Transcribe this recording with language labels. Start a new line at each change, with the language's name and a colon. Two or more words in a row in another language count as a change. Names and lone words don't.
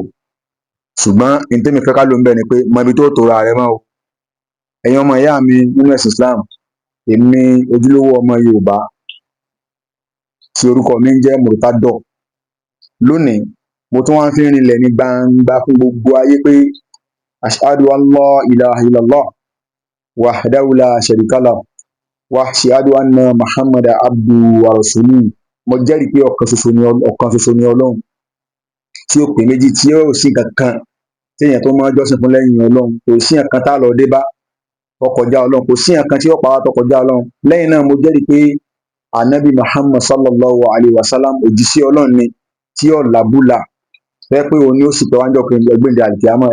Yoruba: Ṣùgbọ́n ní tèmi fẹ́ ká ló ń bẹ̀ ni pé mọ ibi tó tora rẹ mọ́ o. Ẹ̀yin ọmọ ìyá mi nínú ẹ̀sìn Islam, èmi ojúlówó ọmọ Yorùbá tí orúkọ mi ń jẹ́ Murtado. Lónìí mo tún wá ń fi rinlẹ̀ ní gbangba fún gbogbo ayé pé
Arabic: أشهد أن لا إله إلا الله وحده لا شريك له وأشهد أن محمدا عبده ورسوله
Yoruba: mo jẹ́rìí pé ọ̀kan ṣoṣo ni Ọlọ́run tí ó pè méjì tí ó sì kankan téèyàn tó máa jọ́sìn fún lẹ́yìn Ọlọ́run. Kò sí nǹkan tá lọ dé bá tó kọjá Ọlọ́run, kò sí nǹkan tí ó pa wá tó kọjá Ọlọ́run. Lẹ́yìn náà mo jẹ́rìí pé Ànábì Muhammad
Arabic: صلى الله عليه وسلم
Yoruba: òjíṣẹ́ Ọlọ́run ni tí ó làbúlà fẹ́ pé òun ni ó sì pẹ́ wájọ́ pé ẹgbẹ́ndé àlìkìyámọ̀.